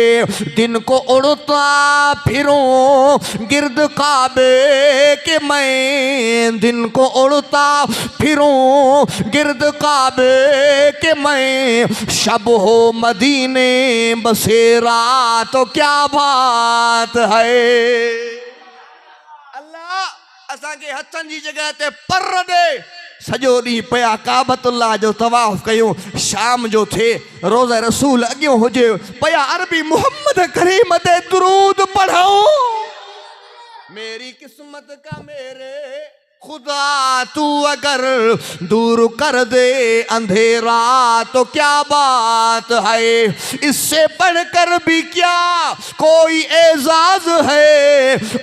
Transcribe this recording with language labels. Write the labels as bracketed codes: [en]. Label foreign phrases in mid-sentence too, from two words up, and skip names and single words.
[ur] دن کو اڑتا پھروں گرد کعبے کے، میں دن کو اڑتا پھروں گرد کعبے کے، میں شب ہو مدینے بسیرا تو کیا بات ہے. [sd] अल्लाह असांखे हथनि जी जगह ते पर दे। सॼो ॾींहुं पिया काबतुल्लाह जो तवाफ़ कयूं। शाम जो थे रोज़ा रसूल अॻियों हुजे, पिया अरबी मोहम्मद करीम ते दुरूद पढ़ूं। [ur] میری قسمت کا میرے خدا تو اگر دور کر دے اندھیرا تو کیا بات ہے. اس سے بڑھ کر بھی کیا کوئی اعزاز ہے.